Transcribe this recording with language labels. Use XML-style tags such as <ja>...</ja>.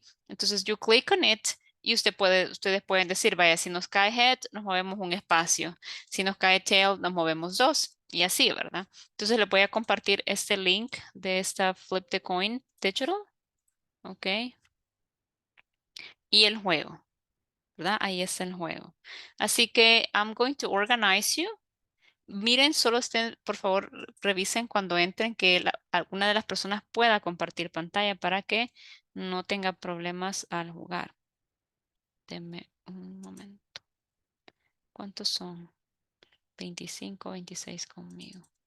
<es>Entonces,</es> <en>you click on it</en> <es>y ustedes pueden decir, vaya, si nos cae head, nos movemos un espacio. Si nos cae tail, nos movemos dos. Y así, ¿verdad? Entonces, le voy a compartir este link de esta Flip the Coin Digital, ¿ok? Y el juego, ¿verdad? Ahí está el juego. Así que</es> <en>I'm going to organize you.</en> <es>Miren, solo estén, por favor, revisen cuando entren que alguna de las personas pueda compartir pantalla para que no tenga problemas al jugar. Denme un momento. ¿Cuántos son? 25, 26 conmigo.</es>